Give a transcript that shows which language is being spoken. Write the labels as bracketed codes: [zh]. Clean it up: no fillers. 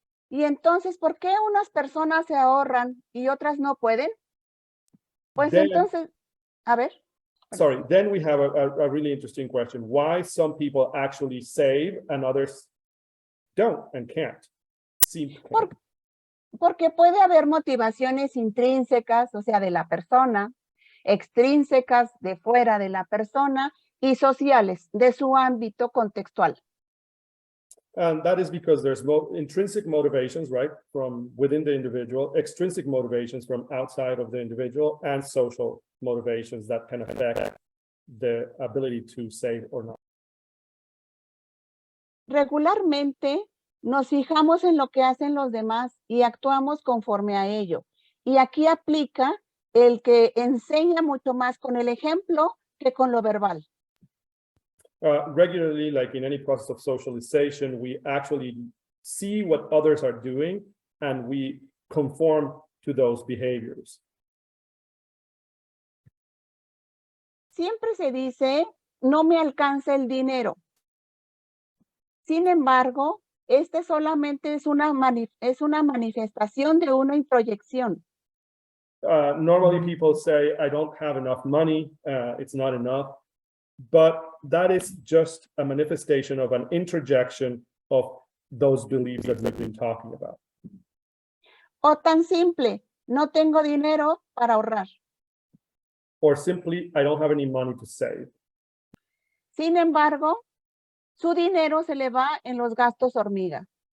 [es] Y entonces, ¿por qué unas personas se ahorran y otras no pueden? Pues entonces, a ver. [en] Sorry, then we have a really interesting question. Why some people actually save and others don't and can't? [es] Porque puede haber motivaciones intrínsecas, o sea, de la persona, extrínsecas de fuera de la persona y sociales de su ámbito contextual. [en] And that is because there's intrinsic motivations, right, from within the individual, extrinsic motivations from outside of the individual, and social motivations that can affect the ability to save or not. [es] Regularmente nos fijamos en lo que hacen los demás y actuamos conforme a ello. Y aquí aplica el que enseña mucho más con el ejemplo que con lo verbal. [en] Regularly, like in any process of socialization, we actually see what others are doing and we conform to those behaviors. [es] Siempre se dice, no me alcanza el dinero. Sin embargo, este solamente es una manifestación de una introyección. [en] Normally people say, I don't have enough money, it's not enough. But that is just a manifestation of an introjection of those beliefs that we've been talking about. [es] O tan simple, no tengo dinero para ahorrar. [en] Or simply, I don't have any money to save. [es] Sin embargo, su dinero se le va en los gastos hormiga.